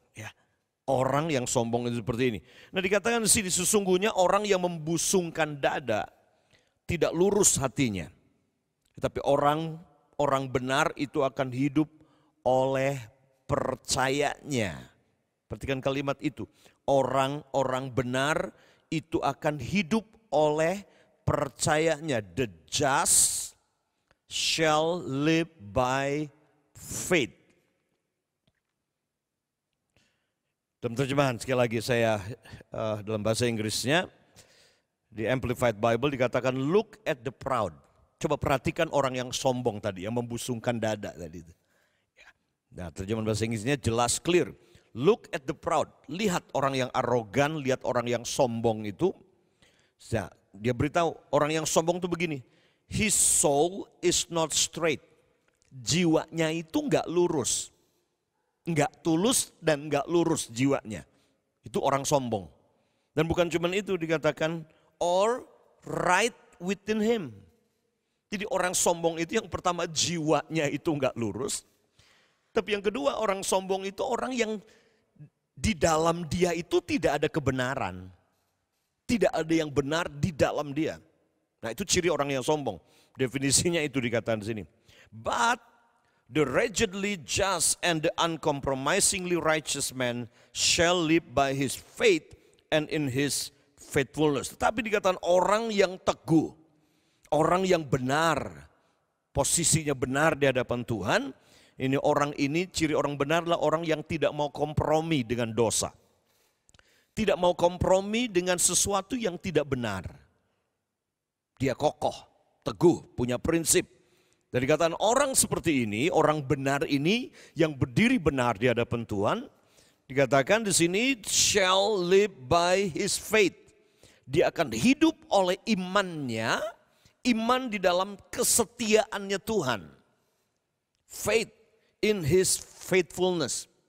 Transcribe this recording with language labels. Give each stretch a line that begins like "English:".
Indonesian: Ya, orang yang sombong itu seperti ini. Nah, dikatakan di sini sesungguhnya orang yang membusungkan dada tidak lurus hatinya. Tetapi orang benar itu akan hidup oleh percayanya. Perhatikan kalimat itu. Orang-orang benar itu akan hidup oleh percayanya.
English: The just shall live by faith.
Indonesian: Dalam terjemahan sekali lagi saya dalam bahasa Inggrisnya di Amplified Bible dikatakan
English: look at the proud.
Indonesian: Coba perhatikan orang yang sombong tadi, yang membusungkan dada tadi. Nah, terjemahan bahasa Inggrisnya jelas clear.
English: Look at the proud.
Indonesian: Lihat orang yang arogan, lihat orang yang sombong itu. Nah, dia beritahu orang yang sombong itu begini.
English: His soul is not straight.
Indonesian: Jiwanya itu enggak lurus. Enggak tulus dan enggak lurus jiwanya. Itu orang sombong. Dan bukan cuma itu dikatakan
English: or right within him.
Indonesian: Jadi orang sombong itu yang pertama jiwanya itu enggak lurus. Tapi yang kedua orang sombong itu orang yang di dalam dia itu tidak ada kebenaran. Tidak ada yang benar di dalam dia. Nah, itu ciri orang yang sombong. Definisinya itu dikatakan di sini.
English: But the wretchedly just and the uncompromisingly righteous man shall live by his faith and in his faithfulness.
Indonesian: Tetapi dikatakan orang yang teguh, orang yang benar, posisinya benar di hadapan Tuhan. Ini orang ini, ciri orang benar adalah orang yang tidak mau kompromi dengan dosa. Tidak mau kompromi dengan sesuatu yang tidak benar. Dia kokoh, teguh, punya prinsip. Dan dikatakan orang seperti ini, orang benar ini yang berdiri benar di hadapan Tuhan, dikatakan di sini
English: shall live by his faith.
Indonesian: Dia akan hidup oleh imannya, iman di dalam kesetiaannya Tuhan.
English: Faith in his faithfulness.